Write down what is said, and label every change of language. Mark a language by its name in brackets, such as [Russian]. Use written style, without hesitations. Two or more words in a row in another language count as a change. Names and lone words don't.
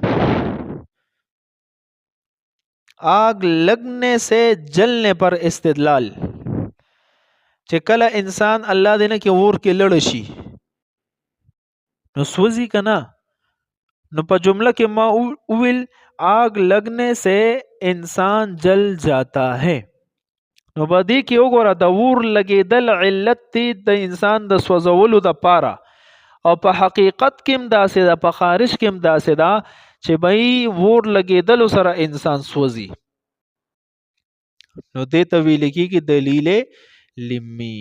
[Urdu] آگ لگنے سے جلنے پر [Pashto] استدلال چې کله انسان الله دې نه کې اور کې لړ شي نو سوځي کنه. [Urdu] نو په جمله کې ما ویل آگ لگنے سے انسان جل جاتا ہے. [Pashto] نو باندې کې وګوره د اور لګیدل علت دی د انسان د سوځولو د پاره او په حقیقت کې هم داسې ده په خارج کې هم داسې ده چې بای اور لګیدل سره انسان سوځي. نو دې ته ویل کېږي دلیل لمی.